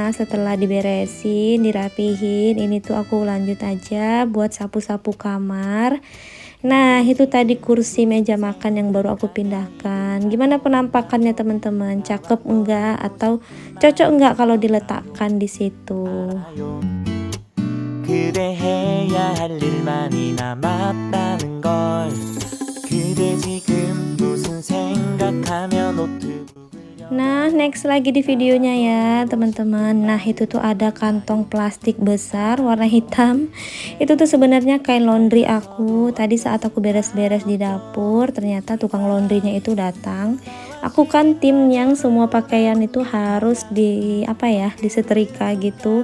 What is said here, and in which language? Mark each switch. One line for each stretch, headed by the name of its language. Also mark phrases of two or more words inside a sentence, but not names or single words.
Indonesian: Setelah diberesin, dirapihin, ini tuh aku lanjut aja buat sapu-sapu kamar. Nah, itu tadi kursi meja makan yang baru aku pindahkan. Gimana penampakannya teman-teman? Cakep enggak atau cocok enggak kalau diletakkan di situ?
Korean: 그대 해야 할 일만이 남았다는 걸 그대 지금 무슨 생각하며 노트북을
Indonesian: Nah, next lagi di videonya ya teman-teman. Nah, itu tuh ada kantong plastik besar warna hitam. Itu tuh sebenarnya kain laundry aku. Tadi saat aku beres-beres di dapur, ternyata tukang laundrynya itu datang. Aku kan tim yang semua pakaian itu harus disetrika gitu.